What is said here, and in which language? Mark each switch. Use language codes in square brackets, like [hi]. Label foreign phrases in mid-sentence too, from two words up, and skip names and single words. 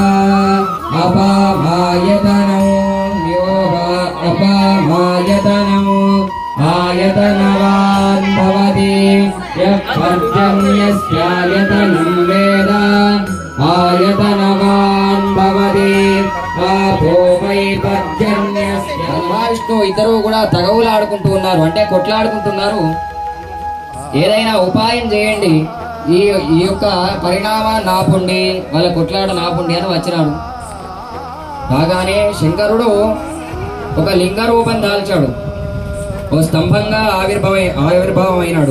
[sa] अपामायतनो यो वा अपामायतनो आयतनवान् भवति यः पर्जन्यस्यायतनं वेद आयतनवान् भवति आपो वै पर्जन्यस्य [te] మహావిష్ణు ఇద్దరు కూడా తగవులాడుకుంటూ ఉన్నారు, అంటే కొట్లాడుకుంటున్నారు. ఏదైనా ఉపాయం చేయండి, ఈ యొక్క పరిణామాన్ని ఆపుండి, వాళ్ళ కొట్లాడ ఆపుండి అని వచ్చినాడు. కాగానే శంకరుడు ఒక లింగ రూపం దాల్చాడు, ఒక స్తంభంగా ఆవిర్భావం అయినాడు.